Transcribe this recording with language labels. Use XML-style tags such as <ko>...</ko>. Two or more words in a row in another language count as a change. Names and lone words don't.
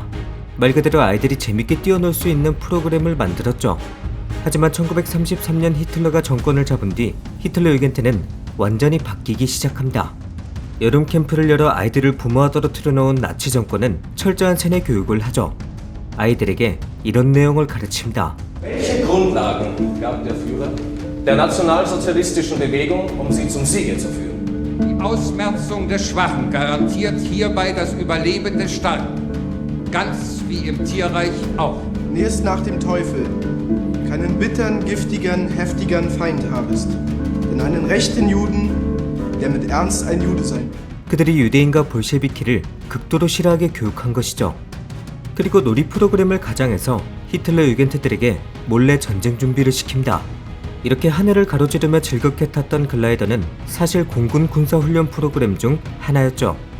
<ko>말 그대로 아이들이 재밌게 뛰어놀 수 있는 프로그램을 만들었죠. 하지만 1933년 히틀러가 정권을 잡은 뒤 히틀러 유겐트는 완전히 바뀌기 시작합니다. 여름 캠프를 열어 아이들을 부모와 떨어뜨려 놓은 나치 정권은 철저한 세뇌 교육을 하죠. 아이들에게 이런 내용을 가르칩니다.</ko> <de>Welche Grundlagen gab der Führer der nationalsozialistischen Bewegung, um sie zum Siege zu führen? Die Ausmerzung des Schwachen garantiert hierbei das Überleben des Starken. Ganz wie im Tierreich auch. Nächst nach dem Teufel keinen bittern, giftigern, heftigern Feind habest. Denn einen rechten Juden, der mit Ernst ein Jude sein will.</de> <ko>그들이 유대인과 볼셰비키를 극도로 싫어하게 교육한 것이죠. 그리고 놀이 프로그램을 가장해서 히틀러 유겐트들에게 몰래 전쟁 준비를 시킵니다. 이렇게 하늘을 가로지르며 즐겁게 탔던 글라이더는 사실 공군 군사훈련 프로그램 중 하나였죠.</ko>